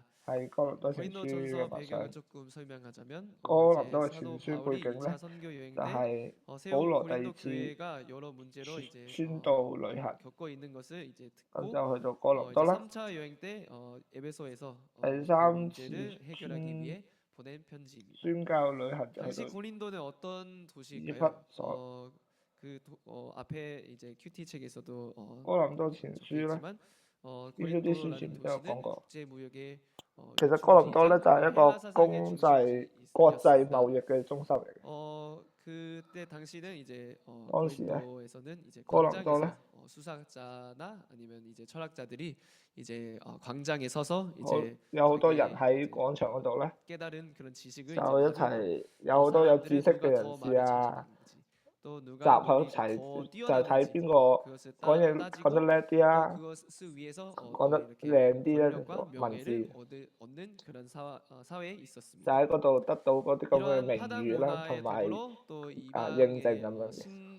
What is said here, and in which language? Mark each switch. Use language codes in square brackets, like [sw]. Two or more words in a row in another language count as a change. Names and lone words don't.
[ko] 고린도전서 배경을 조금 설명하자면 사도 바울이 2차 선교 여행 때 세운 고린도 교회가 여러 문제로 이제 겪고 있는 것을 이제 듣고 이제 3차 여행 때 에베소에서 문제를 해결하기 위해 보낸 편지입니다. 당시 고린도는 어떤 도시일까요? 앞에 이제 큐티 책에서도 적혀있지만 고린도라는 도시는 국제 무역의 [yue] 其實哥林多咧就係一個公際國際貿易嘅中心嚟嘅。 [ko] 그때 당시는 이제 [yue] 當時咧， [ko] 고린도에서는 이제 [yue] 哥林多咧 [ko] 수사자나 아니면 이제 철학자들이 이제 광장에 서서 이제 [yue] 有好多人喺廣場嗰度咧， [ko] 깨달은 그런 지식을 [yue] 就一齊有好多有知識嘅人士啊。 集喺一齊，就係睇邊個講嘢講得叻啲啊，講得靚啲咧，文字就喺嗰度得到嗰啲咁嘅名譽啦，同埋認證咁樣嘅。